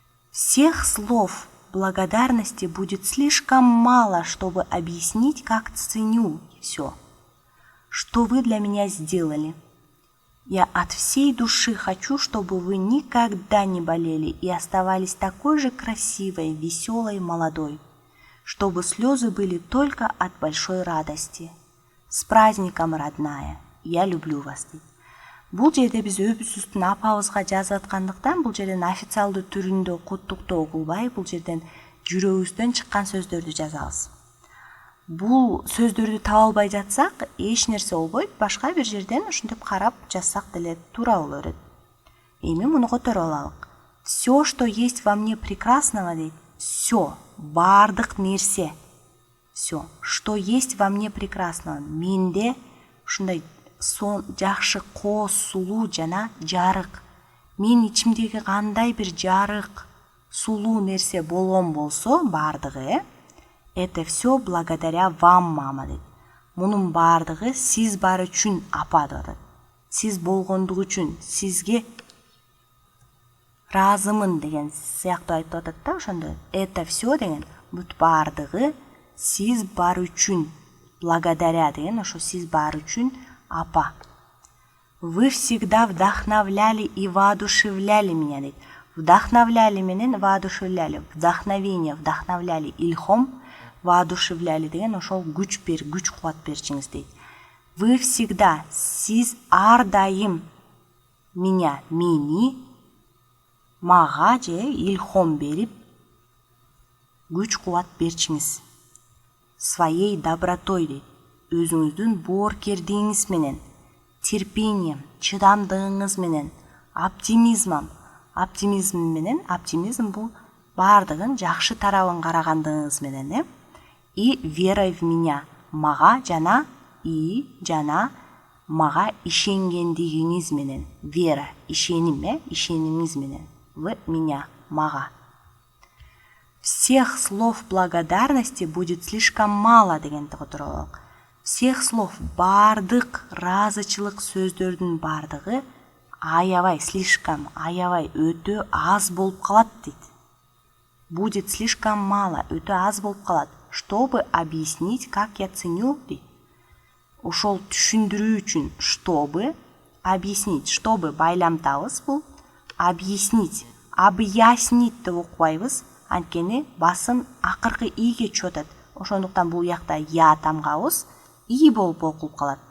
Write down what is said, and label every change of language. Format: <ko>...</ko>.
<ru>Всех слов благодарности будет слишком мало, чтобы объяснить, как ценю все, что вы для меня сделали. Я от всей души хочу, чтобы вы никогда не болели и оставались такой же красивой, веселой, молодой, чтобы слезы были только от большой радости. С праздником, родная! Я люблю вас.</ru> <ky>Бул жерде биз өбүзүбүздүн апабызга жазып аткандыктан бул жерден официалдуу түрүндө куттуктоо кылбай, бул жерден жүрөгүбүздөн чыккан сөздөрдү жазабыз. Бул сөздөрдү таба албай жатсак, эч нерсе болбойт, башка бир жерден ушинтип карап жазсак деле туура боло берет. Эми муну которуп алалык.</ky> <ru>Все, что есть во мне прекрасного дейт. Все,</ru> <ky>бардык нерсе.</ky> <ru>Все, что есть во мне прекрасного.</ru> <ky>Менде ушундай жакшы кооз сулуу жана жарык. Мен ичимдеги кандай бир жарык, сулуу нерсе болгон болсо, бардыгы,</ky> <ru>это все благодаря вам, мама</ru> <ky>дейт. Мунун бардыгы сиз бар үчүн, апа дейт. Сиз болгондугу үчүн, сизге разымын деген сыяктуу айтып атат да ошондо.</ky> <ru>Это все</ru> <ky>деген бүт бардыгы сиз бар үчүн, благодаря деген ошо сиз бар үчүн, апа.</ky> <ru>Вы всегда вдохновляли и воодушевляли меня дейт. Вдохновляли менен воодушевляли.</ru> <ky>Вдохновение, вдохновляли, илхом, воодушевляли деген ошол күч бер, күч кубат берчиңиз дейт.</ky> <ru>Вы всегда,</ru> <ky>сиз ар дайым меня мени, мага же илхом берип күч кубат берчиңиз.</ky> <ru>Своей добротой дейт.</ru> <ky>Өзүңүздүн боорукердигиңиз менен,</ky> <ru>терпением,</ru> <ky>чыдамдыгыңыз менен, оптимизм бул бардыгын жакшы тарабын карагандыгыңыз менен,</ky> <ru>и верой в меня,</ru> <ky>мага жана мага ишенгендигиңиз менен. Вера, ишенимиңиз менен.</ky> <ru>В меня,</ru> <ky>мага.</ky> <ru>Всех слов благодарности будет слишком мало</ru> <ky>дегенди которолок.</ky> <ru>Всех слов,</ru> <ky>бардык ыраазычылык сөздөрдүн бардыгы слишком аябай өтө аз болуп калат дейт.</ky> <ru>Будет слишком мало,</ru> <ky>өтө аз болуп калат.</ky> <ru>Чтобы объяснить, как я ценю дейт.</ru> <ky>Ошол түшүндүрүү үчүн,</ky> <ru>чтобы объяснить,</ru> <ky>чтобы байламтабыз бул, объяснить деп окубайбыз. Анткени басым акыркы ийге түшүп атат. Ошондуктан бул жакта я тамгабыз и болуп окулуп калат.</ky>